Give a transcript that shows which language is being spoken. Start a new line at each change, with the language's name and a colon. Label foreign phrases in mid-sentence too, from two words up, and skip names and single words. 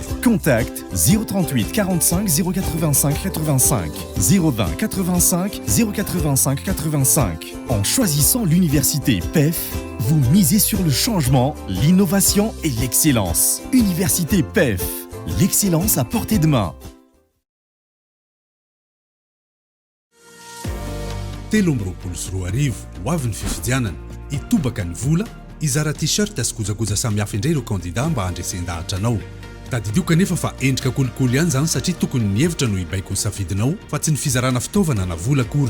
French: Contact 038 45 085 85. 020 85 085 85. En choisissant l'université PEF, vous misez sur le changement, l'innovation et l'excellence. Université PEF, l'excellence à portée de main.
Malagasy: Telomroapolo sy 2 arivo ho avy ny fifidianana itobaka ny vola izara t-shirt sy kojakoja samihafa indray ireo kandida mba handresen-dahatra anao. Tadidio kanefa fa endrika kolikoly ihany zany satria tokony ny hevitra no ibaiko ny safidinao fa tsy ny fizarana fitaovana na vola akory.